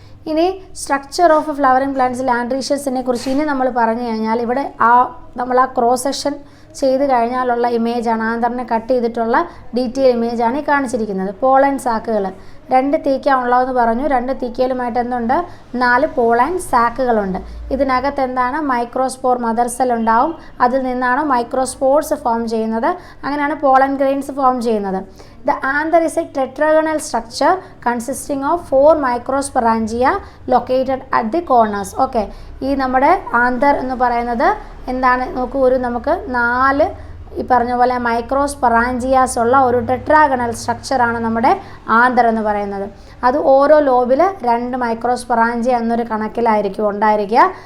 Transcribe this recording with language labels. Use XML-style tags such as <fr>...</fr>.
<ml>ഇനി structure of flowering പ്ലാന്റ്സിൽ ആൻഡ്രീഷ്യസിനെ കുറിച്ച് ഇനി നമ്മൾ പറഞ്ഞു കഴിഞ്ഞാൽ ഇവിടെ നമ്മൾ ആ ക്രോസ് സെക്ഷൻ ചെയ്ത് കഴിഞ്ഞാലുള്ള ഇമേജാണ്, ആന്തറിനെ കട്ട് ചെയ്തിട്ടുള്ള ഡീറ്റെയിൽ ഇമേജാണ് ഈ കാണിച്ചിരിക്കുന്നത്. പോളൻ സാക്കുകൾ 2 തീക്ക ഉള്ളതെന്ന് പറഞ്ഞു. 2 തീക്കയിലുമായിട്ട് എന്തുണ്ട്? 4 പോളൻ സാക്കുകളുണ്ട്. ഇതിനകത്ത് എന്താണ്? മൈക്രോസ്പോർ മദർ സെൽ ഉണ്ടാവും. അതിൽ നിന്നാണ് മൈക്രോസ്പോർസ് ഫോം ചെയ്യുന്നത്. അങ്ങനെയാണ് പോളൻ ഗ്രെയിൻസ് ഫോം ചെയ്യുന്നത്.</ml> <en>The anther is a tetragonal structure consisting of 4 microsporangia located at the corners.</en> <ml>Okay, ഈ നമ്മുടെ ആന്തർ എന്ന് പറയുന്നത് എന്താണ്? നോക്കൂ, നമുക്ക് 4 ഈ പറഞ്ഞ പോലെ മൈക്രോസ്പൊറാഞ്ചിയാസ് ഉള്ള ഒരു ടെട്രാഗണൽ സ്ട്രക്ചറാണ് നമ്മുടെ ആന്തർ എന്ന് പറയുന്നത്. അത് ഓരോ ലോബിൽ 2 മൈക്രോസ്പൊറാഞ്ചിയ എന്നൊരു കണക്കിലായിരിക്കും ഉണ്ടായിരിക്കുക.</ml>